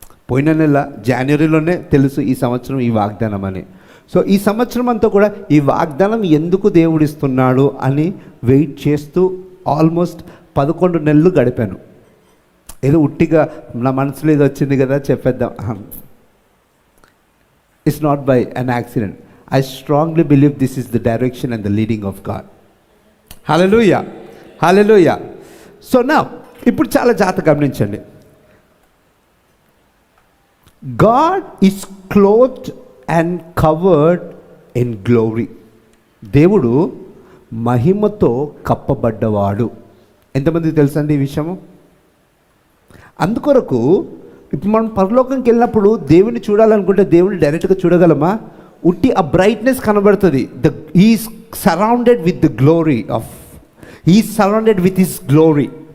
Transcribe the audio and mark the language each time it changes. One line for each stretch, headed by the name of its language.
Telugu: పోయిన నెల జనవరిలోనే తెలుసు ఈ సంవత్సరం ఈ వాగ్దానం అని. సో ఈ సంవత్సరం అంతా కూడా ఈ వాగ్దానం ఎందుకు దేవుడిస్తున్నాడు అని వెయిట్ చేస్తూ ఆల్మోస్ట్ 11 నెలలు గడిపాను. ఏదో ఉట్టిగా నా మనసులో ఏదో వచ్చింది కదా చెప్పేద్దాం.
English: It's not by an accident. I strongly believe this is the direction and the leading of God. Hallelujah. Hallelujah. So now,
Telugu: ఇప్పుడు చాలా జాగ్రత్తగా గమనించండి.
English: God is clothed and covered in glory.
Telugu: దేవుడు మహిమతో కప్పబడ్డవాడు. ఎంతమందికి తెలుసండి ఈ విషయము? అందుకొరకు ఇప్పుడు మనం పరలోకంకి వెళ్ళినప్పుడు దేవుని చూడాలనుకుంటే దేవుని డైరెక్ట్గా చూడగలమా? ఉట్టి ఆ బ్రైట్నెస్ కనబడుతుంది.
English: Is surrounded with the glory of surrounded with his glory.